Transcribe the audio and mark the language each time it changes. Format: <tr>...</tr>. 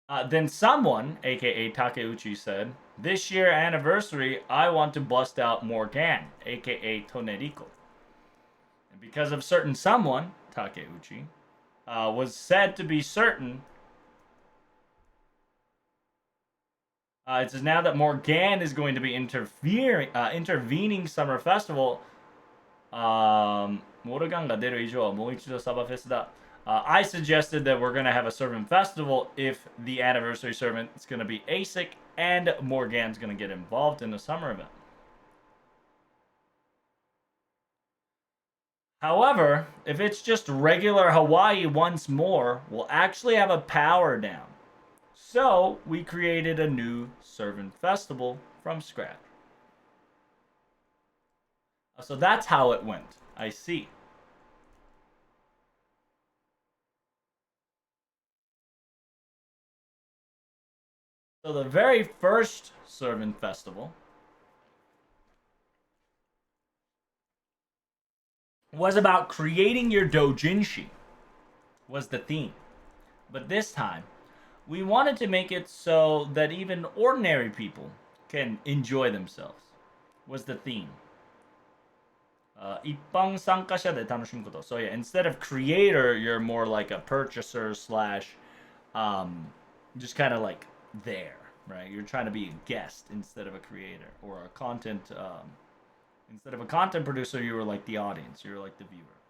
<en>Then someone, aka Takeuchi, said, "This year anniversary, I want to bust out Morgan, aka Toneriko." And because of certain someone, Takeuchi, was said to be certain. It says now that Morgan is going to be intervening Summer Festival.</en> <ja>Morgan が出る以上はもう一度サバフェスだ。</ja> <en>I suggested that we're going to have a servant festival if the anniversary servant is going to be ASIC and Morgan's going to get involved in the summer event. However, if it's just regular Hawaii once more, we'll actually have a power down. So we created a new servant festival from scratch. So that's how it went. I see. So the very first servant festival was about creating your doujinshi, was the theme. But this time, we wanted to make it so that even ordinary people can enjoy themselves, was the theme.</en> <ja>一般参加者で楽しむこと。</ja> <en>So yeah, instead of creator, you're more like a purchaser slash, just kind of like there, right? You're trying to be a guest instead of a creator or a content. Instead of a content producer, you were like the audience. You were like the viewer.</en>